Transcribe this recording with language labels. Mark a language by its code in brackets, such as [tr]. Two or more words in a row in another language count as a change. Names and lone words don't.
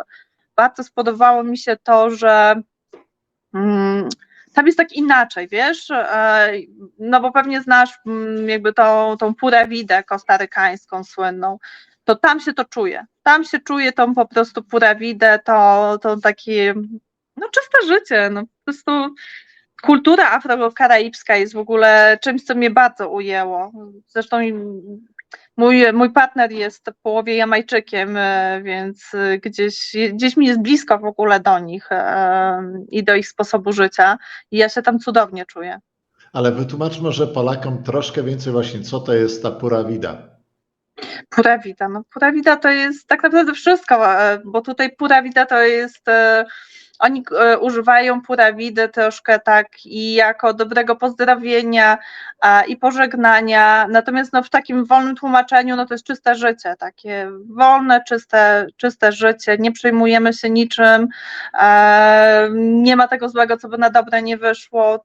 [pl] Bardzo spodobało mi się to, że tam jest tak inaczej, wiesz, no bo pewnie znasz jakby tą [es] purę widę [pl] kostarykańską słynną, to tam się to czuje, tą po prostu [es] purę widę, [pl] to takie, no czyste życie, no po prostu kultura afrokaraibska jest w ogóle czymś, co mnie bardzo ujęło, zresztą mój partner jest w połowie Jamajczykiem, więc gdzieś mi jest blisko w ogóle do nich i do ich sposobu życia i ja się tam cudownie czuję. Ale wytłumacz może Polakom troszkę więcej właśnie, co to jest ta [es] pura vida. Pura vida, [pl] no [es] pura vida [pl] to jest tak naprawdę wszystko, bo tutaj [es] pura vida [pl] to jest, oni używają [es] pura vidy [pl] troszkę tak i jako dobrego pozdrowienia i pożegnania, natomiast no w takim wolnym tłumaczeniu no to jest czyste życie, takie wolne, czyste życie, nie przejmujemy się niczym, nie ma tego złego, co by na dobre nie wyszło.